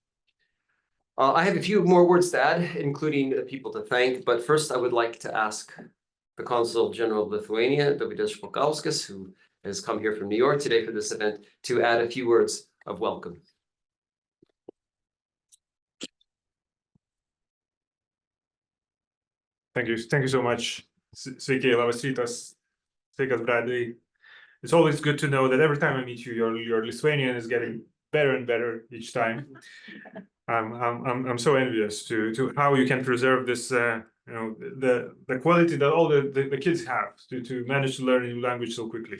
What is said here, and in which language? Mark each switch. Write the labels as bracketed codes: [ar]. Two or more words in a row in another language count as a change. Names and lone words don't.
[en] I have a few more words to add, including people to thank, but first I would like to ask the Consul General of Lithuania, Dovydas Špokauskas, who has come here from New York today for this event, to add a few words of welcome. Thank you so much. [lt] Sveiki, labas rytas. Sveikas, Bradley. [en] It's always good to know that every time I meet you, your Lithuanian is getting better and better each time. I'm so envious to how you can preserve this, the quality that all the kids have to manage to learn a new language so quickly.